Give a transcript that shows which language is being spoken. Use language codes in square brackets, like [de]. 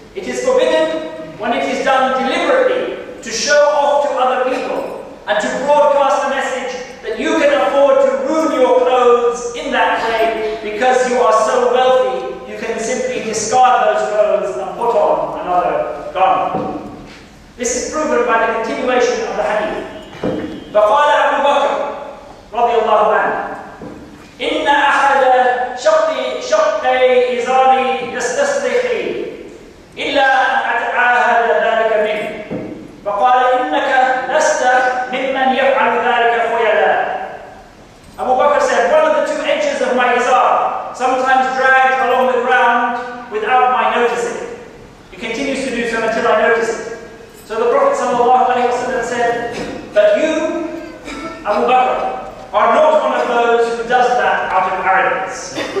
[en] It is forbidden when it is done deliberately to show off to other people and to broadcast a message that you can afford to ruin your clothes in that way because you are so wealthy you can simply discard those clothes and put on another garment. This is proven by the continuation of the [ar] فقال أبو بكر رضي الله عنه إن أحد شقي إزاري يستصرخي إلا أن أتعاهد ذلك منه. فقال إنك لست ممن يفعل ذلك خيلاء. [en] Abu Bakr said, one of the 2 edges of my izar sometimes drags along the ground without my noticing. He continues to do so until I notice it. So the Prophet ﷺ said, but you, Abu Bakr, are not one of those who does that out of arrogance.